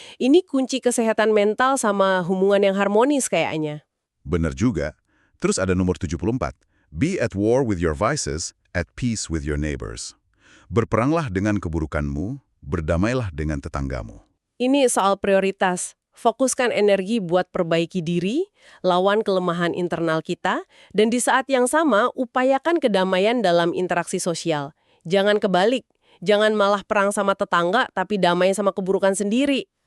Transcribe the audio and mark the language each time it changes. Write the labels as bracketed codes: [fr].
[id] Ini kunci kesehatan mental sama hubungan yang harmonis kayaknya. Bener juga. Terus ada nomor 74. [en] Be at war with your vices, at peace with your neighbors. [id] Berperanglah dengan keburukanmu, berdamailah dengan tetanggamu. Ini soal prioritas. Fokuskan energi buat perbaiki diri, lawan kelemahan internal kita, dan di saat yang sama upayakan kedamaian dalam interaksi sosial. Jangan kebalik, jangan malah perang sama tetangga tapi damai sama keburukan sendiri.